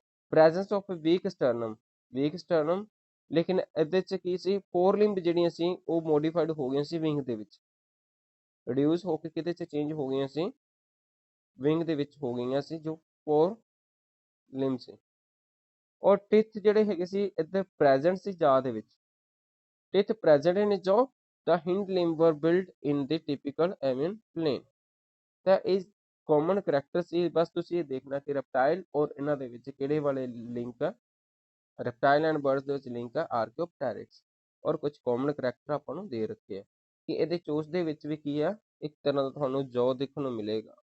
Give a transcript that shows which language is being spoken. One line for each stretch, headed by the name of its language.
English: presence of weak sternum,
Punjabi: ਲੇਕਿਨ ਇਹਦੇ 'ਚ ਕੀ ਸੀ, ਫੋਰ ਲਿੰਬ ਜਿਹੜੀਆਂ ਸੀ ਉਹ ਮੋਡੀਫਾਈਡ ਹੋ ਗਈਆਂ ਸੀ ਵਿੰਗ ਦੇ ਵਿੱਚ, ਰਿਡਿਊਸ ਹੋ ਕੇ ਕਿਤੇ 'ਚ ਚੇਂਜ ਹੋ ਗਈਆਂ ਸੀ, ਵਿੰਗ ਦੇ ਵਿੱਚ ਹੋ ਗਈਆਂ ਸੀ, ਜੋ ਫੋਰ ਲਿੰਬ ਸੀ। ਔਰ ਟਿਥ ਜਿਹੜੇ ਹੈਗੇ ਸੀ ਇੱਧਰ ਪ੍ਰੈਜ਼ੈਂਟ ਸੀ ਜਾ ਦੇ ਵਿੱਚ, ਟਿਥ ਪ੍ਰੈਜ਼ੈਂਟ ਨੇ ਜੋ
English: The hind limb were built in the typical avian plane।
Punjabi: ਤਾਂ ਇਹ ਕਾਮਨ ਕਰੈਕਟਰ ਸੀ। ਬਸ ਤੁਸੀਂ ਇਹ ਦੇਖਣਾ ਕਿ ਰੈਪਟਾਈਲ ਔਰ ਇਹਨਾਂ ਦੇ ਵਿੱਚ ਕਿਹੜੇ ਵਾਲੇ ਲਿੰਕ ਆ। ਰੈਪਟਾਈਲ ਐਂਡ ਬਰਡਸ ਦੇ ਵਿੱਚ ਲਿੰਕ ਆ ਆਰਕਿਓਪਟੈਰਿਕਸ, ਔਰ ਕੁਝ ਕਾਮਨ ਕਰੈਕਟਰ ਆਪਾਂ ਨੂੰ ਦੇ ਰੱਖੇ ਆ ਕਿ ਇਹਦੇ ਚੋਚ ਦੇ ਵਿੱਚ ਵੀ ਕੀ ਆ, ਇੱਕ ਤਰ੍ਹਾਂ ਦਾ ਤੁਹਾਨੂੰ ਜੌ ਦੇਖਣ ਨੂੰ ਮਿਲੇਗਾ।